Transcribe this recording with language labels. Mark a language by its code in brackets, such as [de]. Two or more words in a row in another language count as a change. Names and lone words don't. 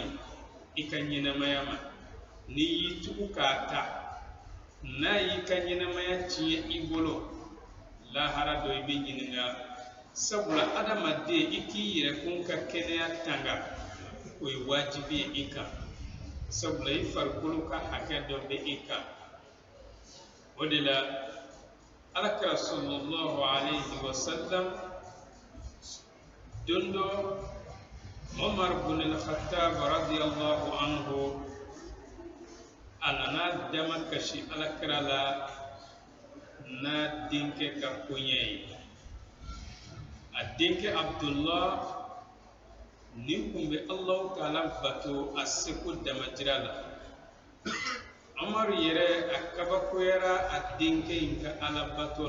[bm] ɲi i ka ɲɛnamaya ma n'i y'i tugu k'a ta n'a y'i ka ɲɛnamaya tiɲɛ i bolo lahara dɔ i bɛ ɲininka sabula adamaden i k'i yɛrɛkun ka kɛnɛya tanga o ye wajibi ye i kan sabula i farikolo ka hakɛ dɔ bɛ i kan o de la alakira [ar] صلى الله عليه وسلم [bm] don dɔ Umar bin al-Khattab [ar] رضي الله عنه [bm] a nana dama kasi alakira la n'a denkɛ ka koɲɛ ye a denkɛ Abdullah nin kun bɛ [ar] الله تعالى [bm] bato a seko damajira la Umar yɛrɛ a kabakoyara a denkɛ in ka alabato